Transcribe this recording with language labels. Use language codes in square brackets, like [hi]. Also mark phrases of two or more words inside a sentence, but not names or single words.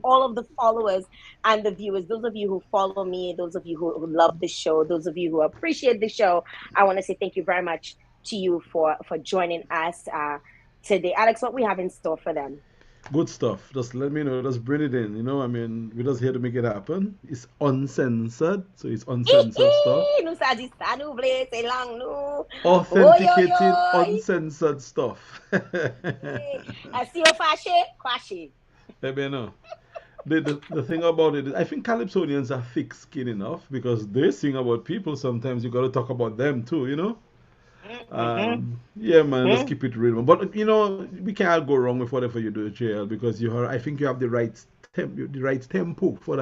[en] all of the followers and the viewers, those of you who follow me, those of you who love the show, those of you who appreciate the show. I want to say thank you very much to you for joining us today. Alex, what we have in store for them? Good stuff. Just let me know. Just bring it in. I mean, we're just here to make it happen. It's uncensored, so it's uncensored stuff. [ht] Nou sa di sa nou vle, se lang nou. Oy, oy, [en] Authenticated, oy. uncensored stuff. [ht] Si yo fache, kwache. [en] Let me know. The thing about it is, I think Calypsonians are thick skin enough because they sing about people. Sometimes you got to talk about them too. Mm-hmm, Yeah, man, just mm-hmm. keep it real. But we can't go wrong with whatever you do, JL, because I think you have the right tempo for that program.